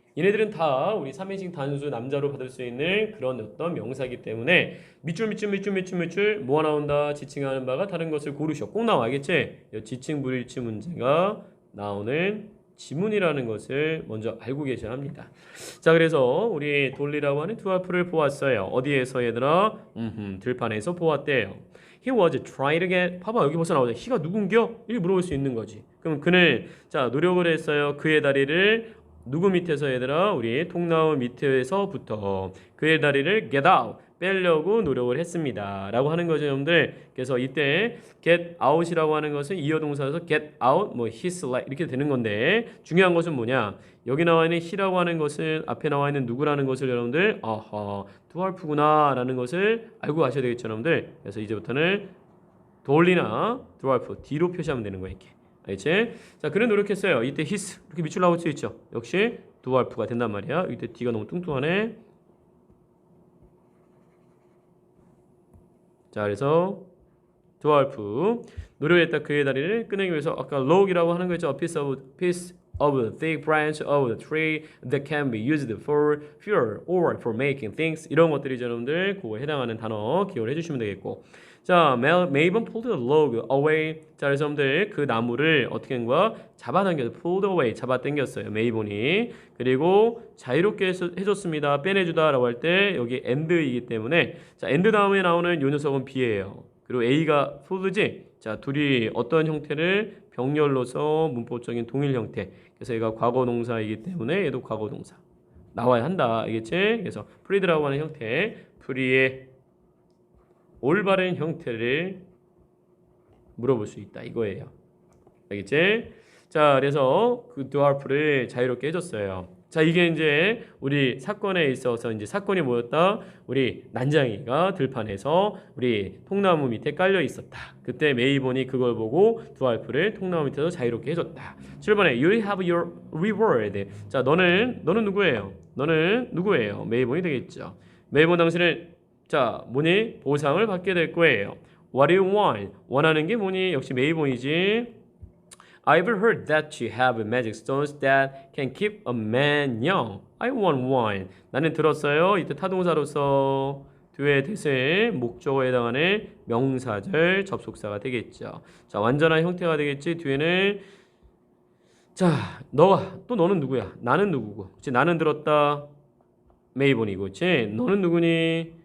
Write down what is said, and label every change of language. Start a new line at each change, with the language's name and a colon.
Korean: 얘네들은 다 우리 3인칭 단수 남자로 받을 수 있는 그런 어떤 명사이기 때문에 밑줄 뭐가 나온다? 지칭하는 바가 다른 것을 고르셔. 꼭 나와 알겠지? 지칭 불일치 문제가 나오는 지문이라는 것을 먼저 알고 계셔야 합니다. 자 그래서 우리 돌리라고 하는 드와프를 보았어요. 어디에서 얘들아? 들판에서 보았대요.
English: He was trying to get
Korean: 봐봐 여기 벌써 나오죠. he가 누군겨? 이렇게 물어볼 수 있는 거지. 그럼 그는 노력을 했어요. 그의 다리를 누구 밑에서 얘들아? 우리 통나무 밑에서부터 그의 다리를 get out 빼려고 노력을 했습니다. 라고 하는 거죠, 여러분들. 그래서 이때 get out이라고 하는 것은 이어동사에서 get out, his leg 이렇게 되는 건데 중요한 것은 뭐냐? 여기 나와 있는 he라고 하는 것은 앞에 나와 있는 누구라는 것을 여러분들 드와프구나 라는 것을 알고 가셔야 되겠죠, 여러분들. 그래서 이제부터는 돌리나 드와프 D로 표시하면 되는 거예요, 이렇게. 알겠지? 자, 그는 노력했어요. 이때 his 이렇게 밑줄 나올 수 있죠. 역시 드와프가 된단 말이야. 이때 D가 너무 뚱뚱하네. 자, 그래서 드와프 노력했다 그의 다리를 끊기 위해서 아까 log이라고 하는 거죠.
English: piece of the thick branch of the tree that can be used for fuel or for making things
Korean: 이런 것들이 여러분들 그거에 해당하는 단어 기억을 해주시면 되겠고.
English: 자, Maven pulled the log away.
Korean: 자, 그래서 여러분들 그 나무를 어떻게 한 거야? 잡아당겨서 pulled away, 잡아당겼어요. 메이본이. 그리고 자유롭게 해줬습니다. 빼내주다라고 할 때 여기 and이기 때문에 자, and 다음에 나오는 요 녀석은 B예요. 그리고 A가 pulled지. 자, 둘이 어떤 형태를 병렬로서 문법적인 동일 형태. 그래서 얘가 과거 동사이기 때문에 얘도 과거 동사 나와야 한다. 알겠지? 그래서 프리드라고 하는 형태, 프리의 올바른 형태를 물어볼 수 있다 이거예요. 알겠지? 자, 그래서 그 드와프를 자유롭게 해줬어요. 자, 이게 이제 우리 사건에 있어서 이제 사건이 뭐였다? 우리 난장이가 들판에서 우리 통나무 밑에 깔려 있었다. 그때 메이본이 그걸 보고 두알프를 통나무 밑에서 자유롭게 해줬다.
English: 7번에 You have your reward.
Korean: 자, 너는 누구예요? 너는 누구예요? 메이본이 되겠죠. 메이본 당신은 자, 뭐니? 보상을 받게 될 거예요.
English: What do you want?
Korean: 원하는 게 뭐니? 역시 메이본이지.
English: I've heard that you have magic stones that can keep a man young. I want one.
Korean: 나는 들었어요. 이때 타동사로서 뒤에 대세 목적어에 해당하는 명사절 접속사가 되겠죠. 자, 완전한 형태가 되겠지. 뒤에는 자, 너는 누구야? 나는 누구고? 그치? 나는 들었다. 메이본이고, 그치? 너는 누구니?